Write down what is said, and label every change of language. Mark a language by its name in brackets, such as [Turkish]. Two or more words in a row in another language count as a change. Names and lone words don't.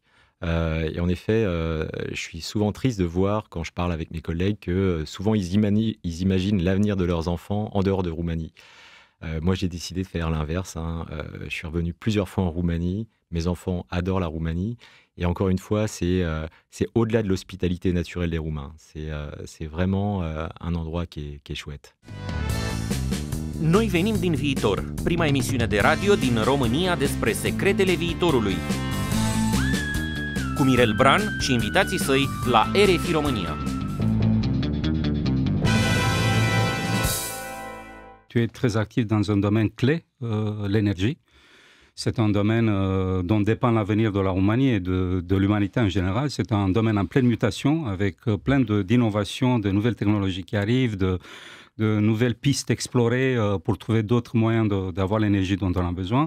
[French] Et en effet, je suis souvent triste de voir, quand je parle avec mes collègues, que souvent ils imaginent l'avenir de leurs enfants en dehors de Roumanie. Moi, j'ai décidé de faire l'inverse. Je suis revenu plusieurs fois en Roumanie. Mes enfants adorent la Roumanie. Et encore une fois, c'est au-delà de l'hospitalité naturelle des Roumains. C'est vraiment un endroit qui est chouette. [Romanian] Noi venim din viitor, prima emisiune de radio din România despre secretele viitorului. Cu Mirel Bran și invitații săi la RFI România. [French] Tu es très actif dans un domaine clé, l'énergie. C'est un domaine dont dépend l'avenir de la Roumanie et de l'humanité en général. C'est un domaine en pleine mutation, avec plein d'innovations, de nouvelles technologies qui arrivent, de nouvelles pistes explorées pour trouver d'autres moyens d'avoir l'énergie dont on a besoin.